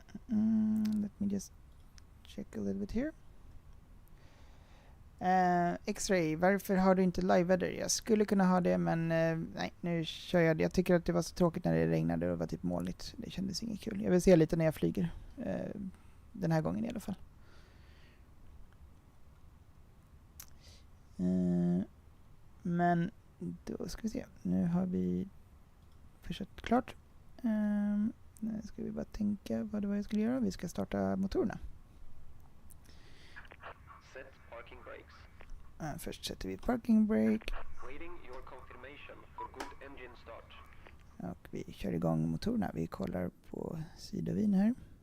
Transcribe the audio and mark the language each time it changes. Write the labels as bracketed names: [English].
[English] Let me just check a little bit here. [Swedish] X-ray, varför har du inte live-väder? Jag skulle kunna ha det, men nej, nu kör jag det. Jag tycker att det var så tråkigt när det regnade och var typ molnigt. Det kändes inget kul. Jag vill se lite när jag flyger. Den här gången i alla fall. Men då ska vi se. Nu har vi pushat klart. Nu ska vi bara tänka vad det var jag skulle göra. Vi ska starta motorerna. [English] Set parking brakes. [Swedish] Först sätter vi parking brake. [English] Waiting your confirmation for good engine start. [Swedish] Och vi kör igång motorerna. Vi kollar på sidovin här.